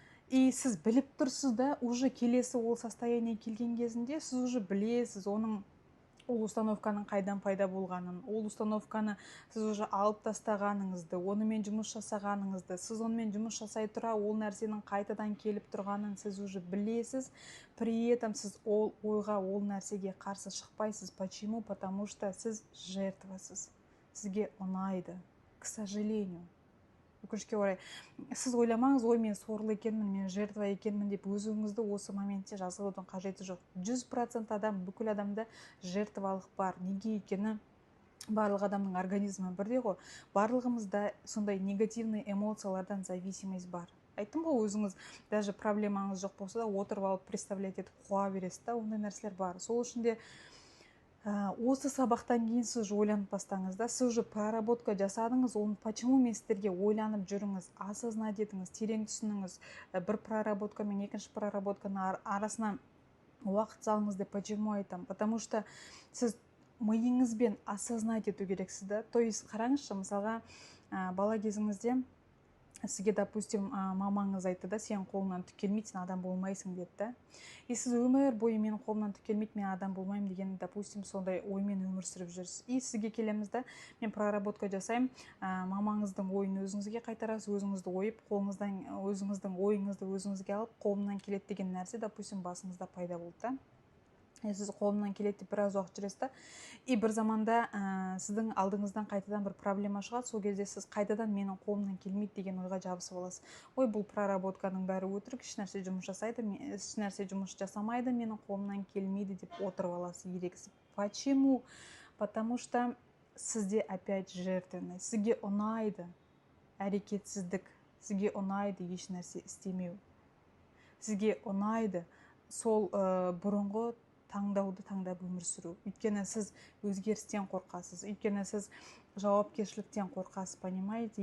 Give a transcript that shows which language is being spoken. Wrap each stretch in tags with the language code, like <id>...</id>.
<ru>И</ru> <kk>сіз біліп тұрсыз да,</kk> <ru>уже</ru> <kk>келесі ол</kk> <ru>состояние</ru> <kk>келген кезінде сіз уже білесіз оның ол установканың қайдан пайда болғанын, ол установканы сіз уже алып тастағаныңызды, онымен жұмыс жасағаныңызды, сіз онымен жұмыс жасай тұра ол нәрсенің қайтадан келіп тұрғанын сіз уже білесіз.</kk> <ru>При этом</ru> <kk>сіз ол ойға, ол нәрсеге қарсы шықпайсыз.</kk> <ru>Почему? Потому что</ru> <kk>сіз жертвасыз. Сізге ұнайды,</kk> <ru>к сожалению.</ru> <kk>Өкінішке орай, сіз ойламаңыз, ой, мен сорлы екенмін, мен жертва екенмін деп өзіңізді осы моментте жазғылаудың қажеті жоқ. 100% адам, бүкіл адамда жертвалық бар. Неге екені барлық адамның организмі бірдей ғой. Барлығымызда сондай</kk> <ru>негативный</ru> <kk>эмоциялардан</kk> <ru>зависимость</ru> <kk>бар. Айттым ғой, өзіңіз</kk> <ru>даже</ru> <kk>проблемаңыз жоқ болса да отырып алып представлять етіп қуа бересіз да, ондай нәрселер бар. Сол үшін де осы сабақтан кейін сіз ойланып бастаңыз да, сіз</kk> <ru>уже</ru> <kk>проработка жасадыңыз, оны</kk> <ru>почему</ru> <kk>мен сіздерге ойланып жүріңіз, осознать етіңіз, терең түсініңіз, бір проработка мен екінші проработканың арасына уақыт салыңыз деп почему айтам?</kk> <ru>Потому что</ru> <kk>сіз миыңызбен осознать ету керексіз да.</kk> <ru>То есть</ru> <kk>қараңызшы, мысалға бала кезіңізде сізге,</kk> <ru>допустим,</ru> <kk>мамаңыз айтты да, сен қолыңнан түк келмейді, сен адам болмайсың деді да.</kk> <ru>И</ru> <kk>сіз өмір бойы менің қолымнан түк келмейді, мен адам болмаймын деген,</kk> <ru>допустим,</ru> <kk>сондай оймен өмір сүріп жүрсіз.</kk> <ru>И</ru> <kk>сізге келеміз да, мен проработка жасаймын, мамаңыздың ойын өзіңізге қайтарасыз, өзіңізді ойып, өзіңіздің ойыңызды өзіңізге алып, қолымнан келеді деген нәрсе,</kk> <ru>допустим,</ru> <kk>басыңызда пайда болды да. Сіз қолымнан келеді деп біраз уақыт жүресіз да,</kk> <ru>и</ru> <kk>бір заманда сіздің алдыңыздан қайтадан бір проблема шығады. Сол кезде сіз қайтадан менің қолымнан келмейді деген ойға жабысып аласыз. Ой, бұл проработканың бәрі өтірік, ешнәрсе жұмыс жасамайды, менің қолымнан келмейді деп отырып аласыз ерегісіп.</kk> <ru>Почему? Потому что</ru> <kk>сізде</kk> <ru>опять</ru> <kk>жертвенность. Сізге ұнайды әрекетсіздік, сізге ұнайды еш нәрсе істемеу, сізге ұнайды сол бұрынғы таңдауды таңдап өмір сүру. Өйткені сіз өзгерістен қорқасыз, өйткені сіз жауапкершіліктен қорқасыз,</kk> <ru>понимаете?</ru>